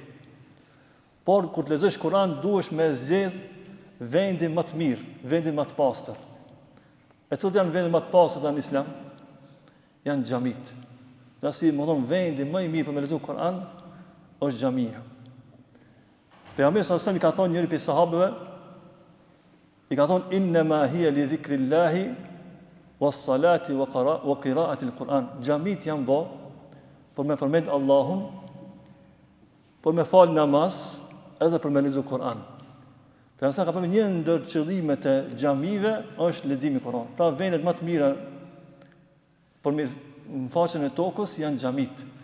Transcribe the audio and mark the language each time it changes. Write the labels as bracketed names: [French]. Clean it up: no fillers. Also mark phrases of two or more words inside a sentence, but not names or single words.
[Albanian] Por kur të lexosh Kur'an duhesh me zgjedh vendin më të mirë, vendin më të pastër. E cilat janë vendet më të pastër në Islam? Janë xhamit. Dasi më thon vendi më i mirë për me lexuar Kur'an është xhamia. Pejgamberi [Arabic] صلى الله عليه وسلم [Albanian] i ka thonë njëri prej sahabëve, i ka thonë [Arabic] إنما هي لذكر الله والصلاة وقراءة القرآن. [Albanian] Xhamit janë bë për me përmend Allahun, për me fal namaz, edhe për me lexuar Kur'an. Për sa ka përmendur një ndër qëllimet e xhamive është leximi i Kur'anit. Pra vendet më të mira për në faqen e tokës janë xhamit.